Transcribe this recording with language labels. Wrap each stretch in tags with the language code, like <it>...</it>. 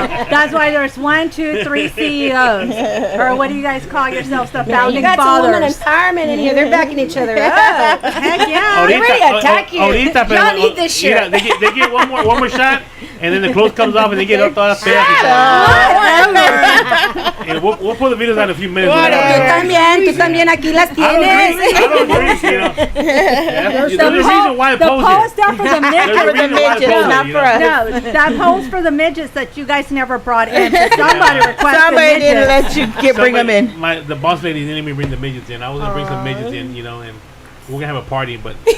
<en>That's why there's 1, 2, 3 CEOs, or what do you guys call yourselves? The founding fathers. You got some women empowerment in here. They're backing each other up. Heck yeah! They're ready to attack you. Y'all need this shirt. They get one more shot, and then the clothes comes off, and they get up all fast. And we'll put the videos out in a few minutes.</en> <es>Tú también aquí las tienes.</es> <en>There's a reason why the posts are for the midgets, not for us. No, that post for the midgets that you guys never brought in. Somebody requested Somebody didn't let you bring them in. The boss lady didn't even bring the midgets in. I was gonna bring some midgets in, and we're gonna have a party, but</en>